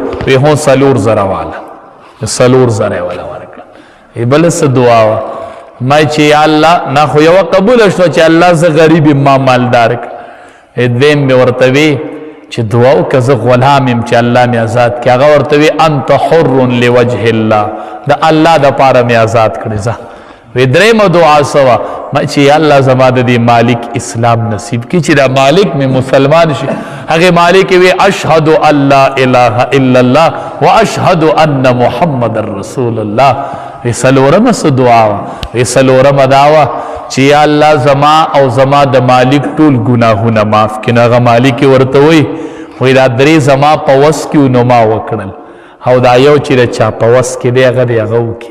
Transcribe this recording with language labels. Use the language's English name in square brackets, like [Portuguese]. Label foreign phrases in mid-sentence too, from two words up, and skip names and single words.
[Pashto] وی هو سلور زره واله، سلور زره یې وله ورکړه. وی بله څه دعا وه؟ ما چې یا الله نه خو یوه قبوله شوه چې الله زه غریب یم ما مالدار کړه. دویم مې ورته وی چې دعا وکړه زه غلام یم چې الله مې آزاد کړي. هغه ورته وی [Arabic] انت حر لوجه الله، [Pashto] د الله دپاره مې آزاد کړي ځه. وی درېیمه دعا څه وه؟ ما چې یا الله زما د دې مالک اسلام نصیب کړي چې دا مالک مې مسلمان شي. هغې مالک وی [Arabic] اشهد ان لا اله الا الله واشهد ان محمد رسول الله. [Pashto] وی سلورمه څه دعا وه؟ وی سلورمه دا وه چې یا الله زما او زما د مالک ټول ګناهونه معاف کړي. نو هغه مالک ورته وی وی دا درې زما په وس کې نو ما وکړل، او دا یو چې د چا په وس کې دی هغه دی هغه وکړي.